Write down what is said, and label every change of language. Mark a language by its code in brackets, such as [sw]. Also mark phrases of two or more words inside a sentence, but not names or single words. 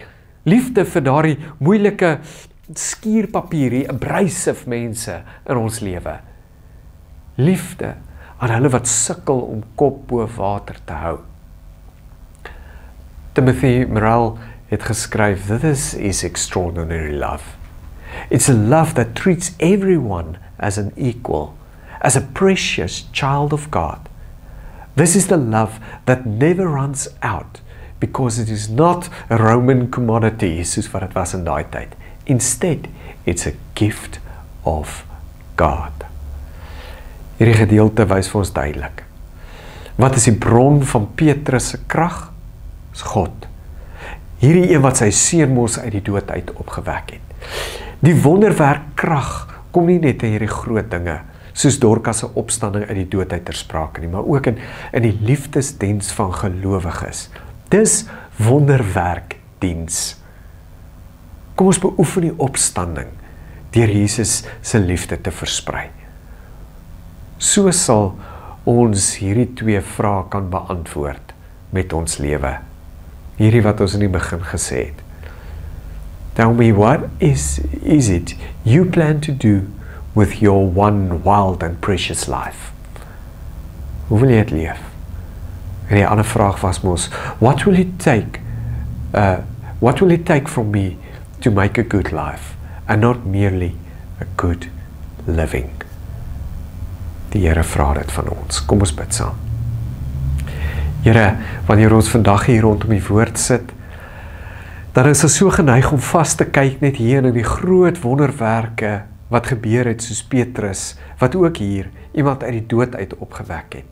[af] Liefde vir daai moeilike skuurpapier, die abrasive mense in ons lewe. Liefde aan hulle wat sukkel om kop bo water te hou. Timothy Morel het geskryf, [en] "This is extraordinary love. It's a love that treats everyone as an equal, as a precious child of God. This is the love that never runs out, because it is not a Roman commodity," [af] soos wat dit was in daai tyd. [en] Instead, it's a gift of God. [af] Hierdie gedeelte wys vir ons duidelik. Wat is die bron van Petrus se krag? Dis God. Hierdie een wat sy seun mos uit die dood uit opgewek het. Die wonderwerk krag kom nie net in hierdie groot dinge, soos Dorcas se opstanding uit die dood uit ter sprake nie, maar ook in die liefdesdiens van gelowiges. Dis wonderwerkdiens. Kom ons beoefen die opstanding deur Jesus se liefde te versprei. So sal ons hierdie twee vrae kan beantwoord met ons lewe. Hierdie wat ons in die begin gesê het. [en] Tell me, what is it you plan to do with your one wild and precious life? [af] Hoe wil jy het leef? En die ander vraag was mos, [en] what will it take from me to make a good life, and not merely a good living? [af] Die Here vra dit van ons. Kom ons bid saam. Here, wanneer ons vandag hier rondom die woord sit, dan is ons so geneig om vas te kyk net hier in die groot wonderwerke wat gebeur het, soos Petrus, wat ook hier iemand uit die dood uit opgewek het.